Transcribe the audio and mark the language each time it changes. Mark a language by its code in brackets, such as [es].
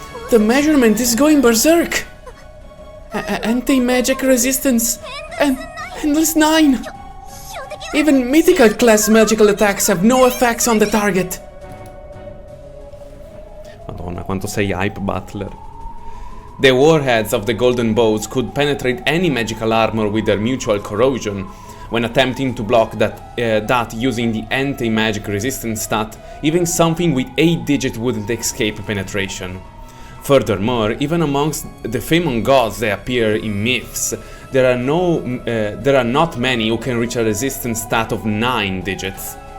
[en] The measurement is going berserk. Anti-magic resistance. And endless 9. Even mythical class magical attacks have no effects on the target. [it] Madonna, quanto sei hype, Butler. [en] The warheads of the golden bows could penetrate any magical armor with their mutual corrosion. When attempting to block that using the anti-magic resistance stat, even something with 8 digits wouldn't escape penetration. Furthermore, even amongst the famous gods that appear in myths, there are not many who can reach a resistance stat of 9 digits.